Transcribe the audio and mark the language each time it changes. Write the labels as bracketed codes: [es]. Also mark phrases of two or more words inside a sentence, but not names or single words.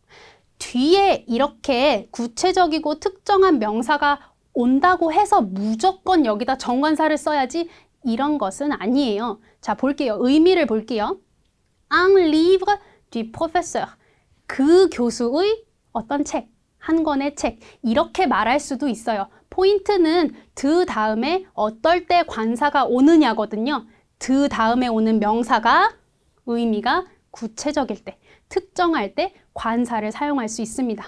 [ko] 뒤에 이렇게 구체적이고 특정한 명사가 온다고 해서 무조건 여기다 정관사를 써야지 이런 것은 아니에요. 자, 볼게요. 의미를 볼게요. [fr] Un livre du professeur. [ko] 그 교수의 어떤 책, 한 권의 책. 이렇게 말할 수도 있어요. 포인트는 드 다음에 어떨 때 관사가 오느냐거든요. 드 다음에 오는 명사가 의미가 구체적일 때, 특정할 때 관사를 사용할 수 있습니다.